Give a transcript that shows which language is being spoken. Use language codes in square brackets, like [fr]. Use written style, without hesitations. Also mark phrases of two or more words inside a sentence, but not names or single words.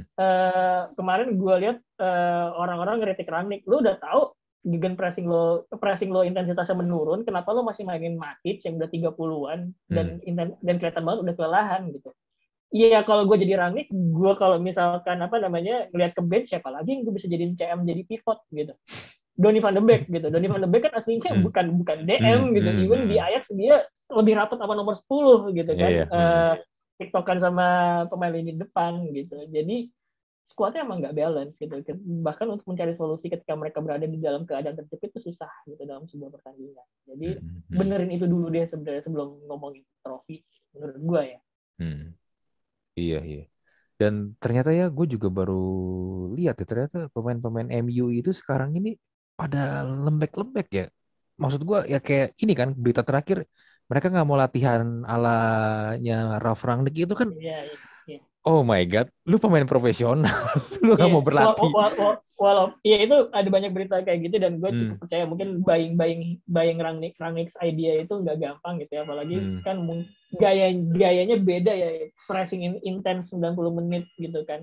[id] Kemarin gue lihat orang-orang ngeritik Rangnick, lo udah tahu gegen pressing lo intensitasnya menurun, kenapa lo masih mainin Matic yang udah 30-an hmm, dan kelihatan banget udah kelelahan gitu. Iya, kalau gue jadi Rangnick, gue kalau misalkan apa namanya ngelihat ke bench, siapa lagi yang gue bisa jadiin CM jadi pivot gitu. Donny van de Beek gitu. Donny van de Beek kan aslinya hmm, bukan hmm, DM gitu. hmm, Even di hmm. Ajax dia lebih rapat sama nomor 10 gitu Iya, kan. iya, hmm, TikTokan sama pemain lini depan gitu. Jadi skuadnya emang nggak balance gitu. Bahkan untuk mencari solusi ketika mereka berada di dalam keadaan terjepit itu susah gitu dalam sebuah pertandingan. Jadi hmm, hmm, benerin itu dulu deh sebenarnya sebelum ngomongin trofi menurut gue ya. hmm. Iya, iya. Dan ternyata ya gue juga baru lihat ya, ternyata pemain-pemain MU itu sekarang ini pada lembek-lembek ya. Maksud gue ya kayak ini kan berita terakhir, mereka nggak mau latihan alanya Ralf Rangnick itu kan. Iya, iya, iya. [en] Oh my God, [id] lu pemain profesional, lu nggak Iya, mau berlatih. walau iya itu ada banyak berita kayak gitu dan gue cukup Hmm, percaya mungkin [en] buying Rangnick's idea [id] itu nggak gampang gitu ya, apalagi hmm, kan gayanya beda ya, [en] pressing intense [id] 90 menit gitu kan.